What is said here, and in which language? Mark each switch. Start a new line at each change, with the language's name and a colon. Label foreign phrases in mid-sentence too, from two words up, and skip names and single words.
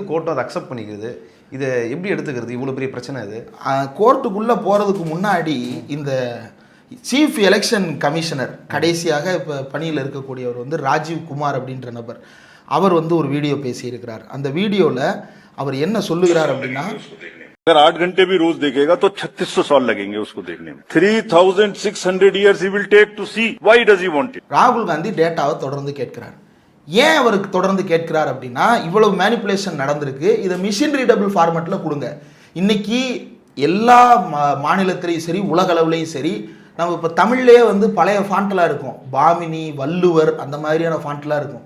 Tamil: கோர்ட்டும் அதை அக்செப்ட் பண்ணிக்கிறது. இதை எப்படி எடுத்துக்கிறது? இவ்வளோ பெரிய பிரச்சனை இது. கோர்ட்டுக்குள்ளே போகிறதுக்கு முன்னாடி இந்த
English: chief election commissioner
Tamil: கடைசியாக இப்போ பணியில் இருக்கக்கூடியவர் வந்து ராஜீவ் குமார் அப்படின்ற நபர், அவர் வந்து ஒரு வீடியோ பேசியிருக்கிறார். அந்த வீடியோவில் அவர் என்ன சொல்லுகிறார் அப்படின்னா,
Hindi: अगर 8 घंटे भी रोज देखेगा तो 3600 साल लगेंगे उसको देखने में.
English: 3600 years he will take to see. Why does he want it?
Tamil: ராகுல் காந்தி டேட்டாவை தொடர்ந்து கேட்கிறார். ஏன் அவருக்கு தொடர்ந்து கேட்கிறார் அப்படின்னா, இவ்வளவு மேனிப்புலேஷன் நடந்திருக்கு, இதை
English: machine readable
Tamil: ஃபார்மேட்டில் கொடுங்க. இன்னைக்கு எல்லா மாநிலத்திலையும் சரி, உலக அளவுலையும் சரி, நம்ம இப்போ தமிழ்லேயே வந்து பழைய ஃபாண்ட்லாம் இருக்கும், பாமினி, வள்ளுவர், அந்த மாதிரியான ஃபாண்ட்லாம் இருக்கும்.